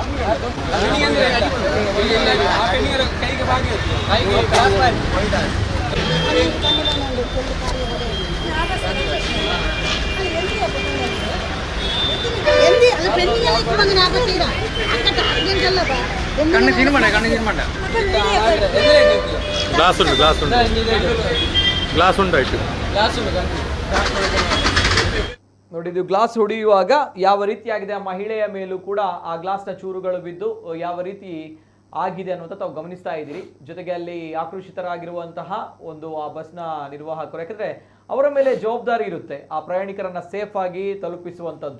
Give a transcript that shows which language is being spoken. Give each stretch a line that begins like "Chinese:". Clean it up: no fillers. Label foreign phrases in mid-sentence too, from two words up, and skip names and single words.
Kannada: ಕೈಗೆ కన్ను తినమండి గ్లాస్ ఉండు గ్లాಸ್ ಉಂಟು ಆಯ್ತು ನೋಡಿ, ಇದು ಗ್ಲಾಸ್ ಹೊಡೆಯುವಾಗ ಯಾವ ರೀತಿಯಾಗಿದೆ, ಆ ಮಹಿಳೆಯ ಮೇಲೂ ಕೂಡ ಆ ಗ್ಲಾಸ್ನ ಚೂರುಗಳು ಬಿದ್ದು ಯಾವ ರೀತಿ ಆಗಿದೆ ಅನ್ನುವಂಥ ತಾವು ಗಮನಿಸ್ತಾ ಇದ್ದೀರಿ. ಜೊತೆಗೆ ಅಲ್ಲಿ ಆಕ್ರೋಶಿತರಾಗಿರುವಂತಹ ಒಂದು ಆ ಬಸ್ನ ನಿರ್ವಾಹಕರು, ಯಾಕಂದ್ರೆ ಅವರ ಮೇಲೆ ಜವಾಬ್ದಾರಿ ಇರುತ್ತೆ ಆ ಪ್ರಯಾಣಿಕರನ್ನ ಸೇಫ್ ಆಗಿ ತಲುಪಿಸುವಂಥದ್ದು.